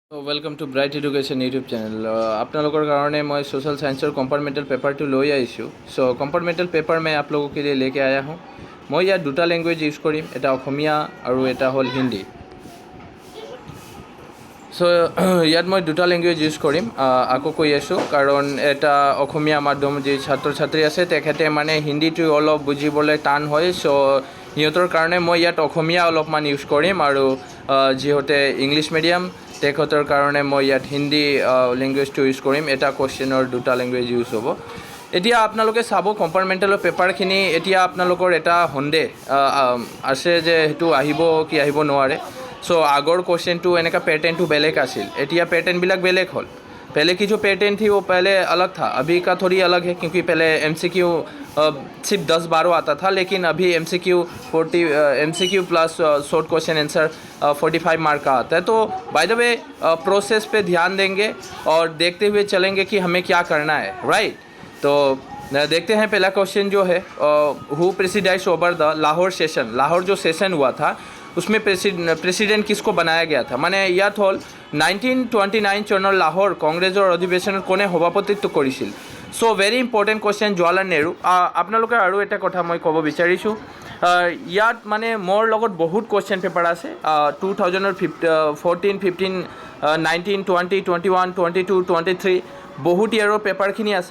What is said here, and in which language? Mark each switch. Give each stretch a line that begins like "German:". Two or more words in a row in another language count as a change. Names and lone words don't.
English: Welcome to Bright Education YouTube channel.
Assamese: আপোনালোকৰ কাৰণে মই
English: social sciencer compartmental paper
Assamese: तो লৈ আহিছোঁ।
Hindi: सो
English: compartmental paper
Hindi: मैं आप लोगों के लिए लेके आया हूँ।
Assamese: मैं ইয়াত দুটা ল্যাঙ্গুৱেজ ইউজ কৰিম, এটা অসমীয়া আৰু এটা হ'ল হিন্দী। সো ইয়াত মই দুটা ল্যাঙ্গুৱেজ ইউজ কৰিম। আকৌ কৈ আছোঁ কাৰণ এটা অসমীয়া মাধ্যম যি ছাত্ৰ ছাত্ৰী আছে তেখেতে মানে হিন্দীটো অলপ বুজিবলৈ টান হয়। সো সিহঁতৰ কাৰণে মই ইয়াত অসমীয়া অলপমান ইউজ কৰিম আৰু যিহঁতে
English: English medium
Assamese: তেখেতৰ কাৰণে মই ইয়াত হিন্দী লেংগুৱেজটো ইউজ কৰিম। এটা কুৱেশ্যনৰ দুটা লেংগুৱেজ ইউজ হ'ব। এতিয়া আপোনালোকে চাব কম্পাৰ্টমেণ্টেলৰ পেপাৰখিনি। এতিয়া আপোনালোকৰ এটা সন্দেহ আছে যে সেইটো আহিব কি আহিব নোৱাৰে। সো আগৰ কুৱেশ্যনটো এনেকুৱা পেটাৰ্ণটো বেলেগ আছিল, এতিয়া পেটাৰ্ণ বিলকুল বেলেগ হ'ল।
Hindi: पहले की जो पैटर्न थी वो पहले अलग था, अभी का थोड़ी अलग है क्योंकि पहले एमसीक्यू सिर्फ 10-12 आता था, लेकिन अभी एमसीक्यू 40 एमसीक्यू प्लस
English: short question answer
Hindi: 45 मार्क का आता है। तो
English: by the way
Hindi: प्रोसेस पे ध्यान देंगे और देखते हुए चलेंगे कि हमें क्या करना है, राइट। तो देखते हैं पहला क्वेश्चन जो है,
English: who presides over the Lahore session.
Hindi: लाहौर जो सेशन हुआ था उसमें प्रेसिडेंट किसको बनाया गया था, माने
Assamese: ইয়াত হ'ল 1929 চনৰ লাহোৰ কংগ্ৰেছৰ অধিৱেশনত কোনে সভাপতিত্ব কৰিছিল। সো
English: very important question,
Assamese: জৱাহৰলাল নেহৰু। আপোনালোকে আৰু এটা কথা মই ক'ব বিচাৰিছোঁ, ইয়াত মানে মোৰ লগত বহুত কুৱেশ্যন পেপাৰ আছে 2014, 15, 19, 20, 21, 22, 23 বহুত ইয়াৰৰ পেপাৰখিনি আছে।